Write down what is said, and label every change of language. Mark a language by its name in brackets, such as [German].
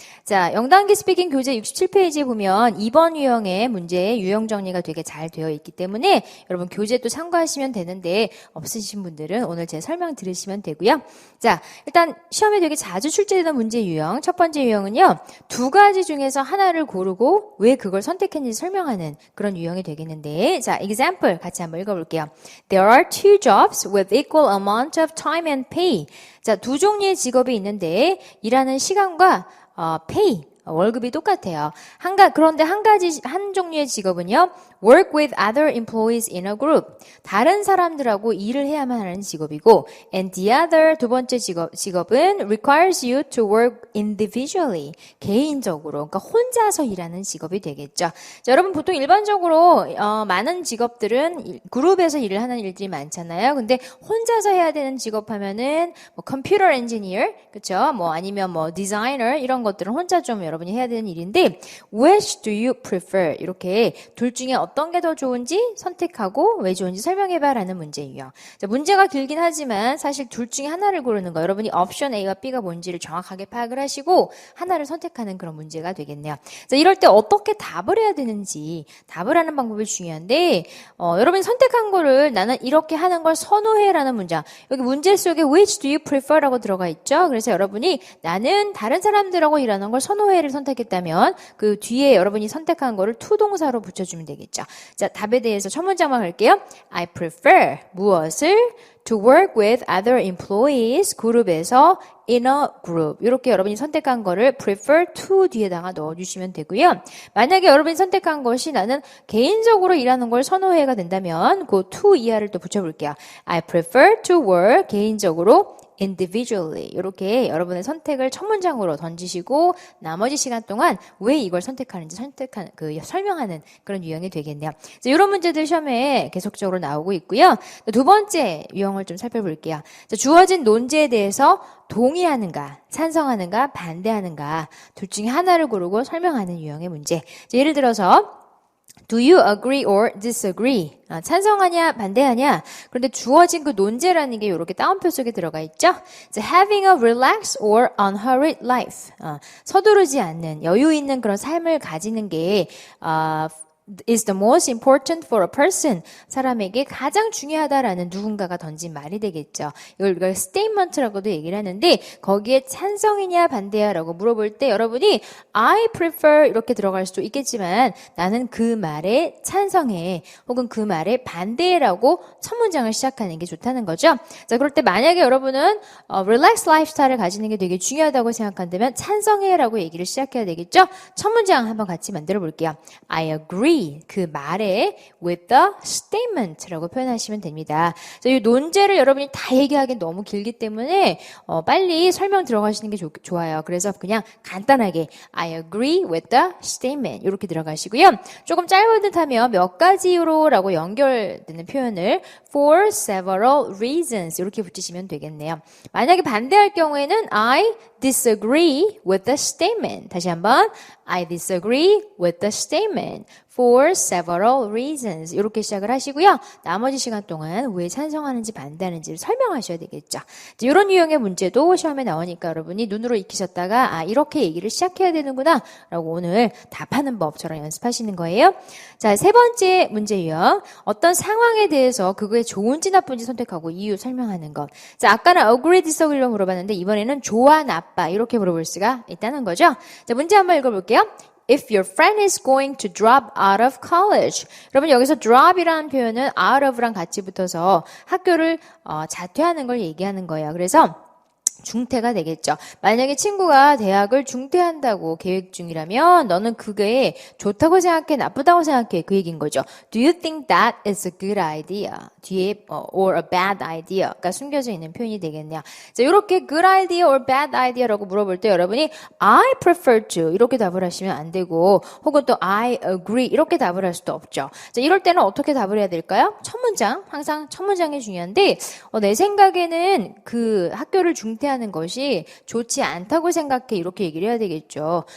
[Korean] 자, 영단기 스피킹 교재 67페이지에 보면 이번 유형의 문제의 유형 정리가 되게 잘 되어 있기 때문에 여러분 교재 또 참고하시면 되는데 없으신 분들은 오늘 제 설명 들으시면 되고요. 자, 일단 시험에 되게 자주 출제되는 문제 유형 첫 번째 유형은요, 두 가지 중에서 하나를 고르고 왜 그걸 선택했는지 설명하는 그런 유형이 되겠는데, 자, example 같이 한번 읽어볼게요. [English] There are two jobs with equal amount of time and pay. [Korean] 자, 두 종류의 직업이 있는데 일하는 시간과 pay, 월급이 똑같아요. 그런데 한 종류의 직업은요, [English] work with other employees in a group. [Korean] 다른 사람들하고 일을 해야만 하는 직업이고, [English] and the other, [Korean] 두 번째 직업은 [English] requires you to work individually. [Korean] 개인적으로, 그러니까 혼자서 일하는 직업이 되겠죠. 자, 여러분 보통 일반적으로 많은 직업들은 그룹에서 일을 하는 일들이 많잖아요. 근데 혼자서 해야 되는 직업 하면은 뭐 컴퓨터 엔지니어, 그렇죠? 뭐 아니면 뭐 디자이너 이런 것들은 혼자 좀 여러분이 해야 되는 일인데, [English] which do you prefer? [Korean] 이렇게 둘 중에 어떤 게 더 좋은지 선택하고 왜 좋은지 설명해봐라는 문제예요. 자, 문제가 길긴 하지만 사실 둘 중에 하나를 고르는 거, 여러분이 옵션 A와 B가 뭔지를 정확하게 파악을 하시고 하나를 선택하는 그런 문제가 되겠네요. 자, 이럴 때 어떻게 답을 해야 되는지 답을 하는 방법이 중요한데, 여러분이 선택한 거를 나는 이렇게 하는 걸 선호해라는 문장, 여기 문제 속에 [English] which do you prefer [Korean] 라고 들어가 있죠. 그래서 여러분이 나는 다른 사람들하고 일하는 걸 선호해를 선택했다면 그 뒤에 여러분이 선택한 거를 to 동사로 붙여주면 되겠죠. 자, 답에 대해서 첫 문장만 갈게요. [English] I prefer [Korean] 무엇을 [English] to work with other employees, [Korean] 그룹에서 [English] in a group. [Korean] 이렇게 여러분이 선택한 거를 prefer to 뒤에다가 넣어주시면 되고요. 만약에 여러분이 선택한 것이 나는 개인적으로 일하는 걸 선호해가 된다면 그 to 이하를 또 붙여볼게요. [English] I prefer to work [Korean] 개인적으로 [English] individually. [Korean] 이렇게 여러분의 선택을 첫 문장으로 던지시고 나머지 시간 동안 왜 이걸 선택하는지 설명하는 그런 유형이 되겠네요. 자, 이런 문제들 시험에 계속적으로 나오고 있고요. 두 번째 유형을 좀 살펴볼게요. 자, 주어진 논제에 대해서 동의하는가, 찬성하는가, 반대하는가 둘 중에 하나를 고르고 설명하는 유형의 문제. 자, 예를 들어서 [English] Do you agree or disagree? [Korean] 찬성하냐, 반대하냐? 그런데 주어진 그 논제라는 게 이렇게 따옴표 속에 들어가 있죠? [English] So, having a relaxed or unhurried life. [Korean] 서두르지 않는, 여유 있는 그런 삶을 가지는 게, [English] is the most important for a person. [Korean] 사람에게 가장 중요하다라는 누군가가 던진 말이 되겠죠. 이걸 우리가 statement라고도 얘기를 하는데, 거기에 찬성이냐 반대야라고 물어볼 때 여러분이 [English] I prefer [Korean] 이렇게 들어갈 수도 있겠지만 나는 그 말에 찬성해 혹은 그 말에 반대라고 첫 문장을 시작하는 게 좋다는 거죠. 자, 그럴 때 만약에 여러분은 relax lifestyle을 가지는 게 되게 중요하다고 생각한다면 찬성해라고 얘기를 시작해야 되겠죠. 첫 문장 한번 같이 만들어 볼게요. [English] I agree. [Korean] 그 말에 [English] with the statement [Korean] 라고 표현하시면 됩니다. 자, 이 논제를 여러분이 다 얘기하기엔 너무 길기 때문에 빨리 설명 들어가시는 게 좋아요. 그래서 그냥 간단하게 [English] I agree with the statement [Korean] 이렇게 들어가시고요. 조금 짧은 듯하면 몇 가지로라고 연결되는 표현을 [English] for several reasons [Korean] 이렇게 붙이시면 되겠네요. 만약에 반대할 경우에는 [English] I disagree with the statement. [Korean] 다시 한번 [English] I disagree with the statement. For several reasons [Korean] 이렇게 시작을 하시고요. 나머지 시간 동안 왜 찬성하는지 반대하는지를 설명하셔야 되겠죠. 이런 유형의 문제도 시험에 나오니까 여러분이 눈으로 익히셨다가 이렇게 얘기를 시작해야 되는구나 라고 오늘 답하는 법처럼 연습하시는 거예요. 자, 세 번째 문제 유형. 어떤 상황에 대해서 그거에 좋은지 나쁜지 선택하고 이유 설명하는 것. 자, 아까는 agree, disagree로 물어봤는데 이번에는 좋아, 나빠 이렇게 물어볼 수가 있다는 거죠. 자, 문제 한번 읽어볼게요. [English] If your friend is going to drop out of college. [Korean] 여러분 여기서 drop이라는 표현은 out of랑 같이 붙어서 학교를 자퇴하는 걸 얘기하는 거예요. 그래서 중퇴가 되겠죠. 만약에 친구가 대학을 중퇴한다고 계획 중이라면 너는 그게 좋다고 생각해, 나쁘다고 생각해, 그 얘기인 거죠. [English] Do you think that is a good idea? [Korean] 뒤에 [English] or a bad idea [Korean] 가 숨겨져 있는 표현이 되겠네요. 자, 이렇게 [English] good idea or bad idea [Korean] 라고 물어볼 때 여러분이 [English] I prefer to [Korean] 이렇게 답을 하시면 안 되고 혹은 또 [English] I agree [Korean] 이렇게 답을 할 수도 없죠. 자, 이럴 때는 어떻게 답을 해야 될까요? 첫 문장, 항상 첫 문장이 중요한데 내 생각에는 그 학교를 중퇴하는 것이 좋지 않다고 생각해 이렇게 얘기를 해야 되겠죠.